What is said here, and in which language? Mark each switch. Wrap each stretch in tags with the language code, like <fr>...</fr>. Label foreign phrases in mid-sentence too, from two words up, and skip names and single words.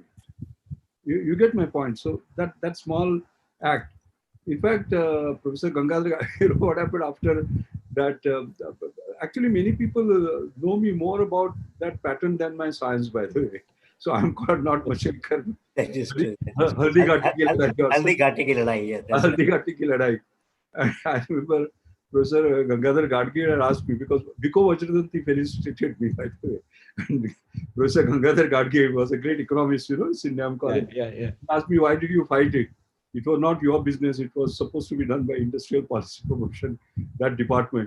<en>You get my point. So that small act. In fact, Professor Gangadhar, what happened after that? Actually, many people know me more about that patent than my science, by the way. So I'm called not Mashelkar. That is true.</en> <hi>हल्दी घाटी की लड़ाई. हल्दी घाटी की लड़ाई, yeah. हल्दी घाटी की लड़ाई.</hi> <en>I remember Professor Gangadhar Gadgil had asked me, because Biko Vajradanti felicitated me, by the way. And Professor Gangadhar Gadgil was a great economist, in Indian college. Yeah. He asked me, why did you fight it? It was not your business. It was supposed to be done by Industrial Policy Promotion, that department.</en>